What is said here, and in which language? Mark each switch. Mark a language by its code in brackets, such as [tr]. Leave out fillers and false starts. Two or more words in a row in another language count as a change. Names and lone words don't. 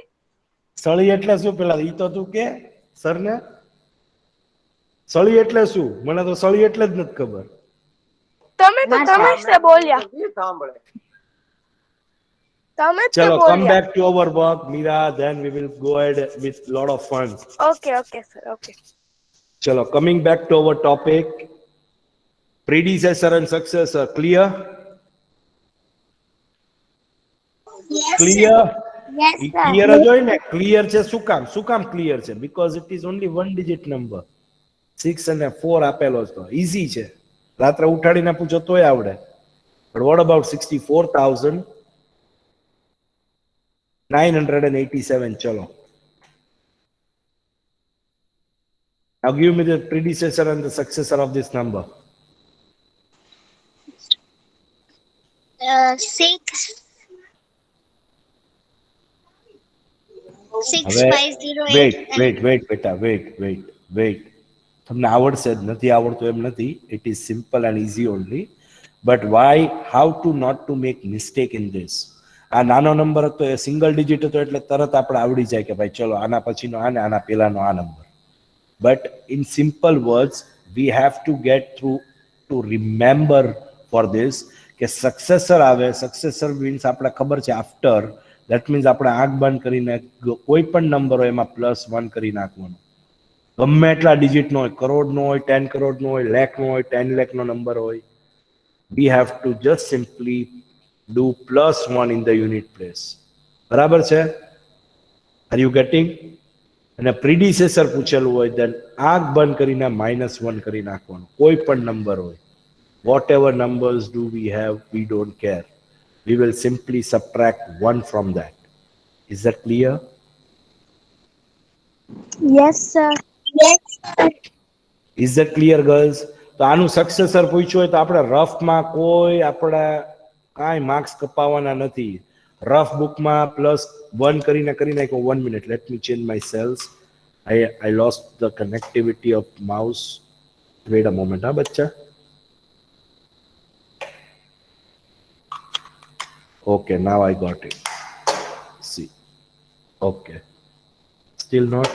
[gu] સળી એટલે શું પેલા ઈ તો તું કે સરને? સળી એટલે શું? મને તો સળી એટલે જ નથી ખબર. તમે તો તમે જ તે બોલ્યા. તમે જ તે ચલો કમ બોલ્યા. [en] back to our work મીરા, then we will go ahead with lot of fun. okay okay sir okay. ચલો coming back to our topic, predecessor and successor, clear? Yes. Clear? Yes, ઈ sir. [gu] clear જ હોય ને? clear છે શું કામ? શું કામ clear છે? [en] because it is only one digit number. [gu] 6 અને 4 આપેલો છે તો easy છે, રાત્રે ઉઠાડીને પૂછો તોય આવડે. [en] but what about 64,987? ચલો, now give me the predecessor and the successor of this number. 6. [gu] હવે 6508. wait બેટા, wait. તમને આવડશે જ, નથી આવડતું એમ નથી. [en] it is simple and easy only, but why, how to not to make mistake in this. [gu] આ નાનો નંબર હતો, એ સિંગલ ડિજિટ હતો એટલે તરત આપણે આવડી જાય કે ભાઈ ચલો આના પછીનો આ ને આના પહેલાનો આ નંબર. [en] but in simple words we have to get through to remember for this [gu] કે સક્સેસર આવે, સક્સેસર મીન્સ આપણે ખબર છે આફ્ટર, [en] that means [gu] આપણે આંખ બંધ કરીને કોઈ પણ નંબર હોય એમાં +1 કરી નાખવાનો. ગમે એટલા ડિજિટ નો હોય, કરોડ નો હોય, 10 કરોડ નો હોય, લાખ નો હોય, 10 લાખ નો નંબર હોય, [en] we have to just simply do +1 in the unit place. [gu] બરાબર છે? [en] are you getting? [gu] અને પ્રીડિસેસર પૂછેલું હોય then આંખ બંધ કરીને -1 કરી નાખવાનું, કોઈ પણ નંબર હોય. [en] whatever numbers do we have, we don't care, we will simply subtract 1 from that. is that clear? Yes, sir. Yes. is that clear girls? [gu] તો આનું સક્સેસર પૂછ્યું હોય તો આપણે રફમાં કોઈ આપણે કાંઈ માર્ક્સ કપાવવાના નથી. રફ બુકમાં +1 કરીને કરી નાખ્યો. [en] 1 minute, let me change my cells. I lost the connectivity of mouse. wait a moment, huh bachcha? okay, now I got it. see, okay, still not.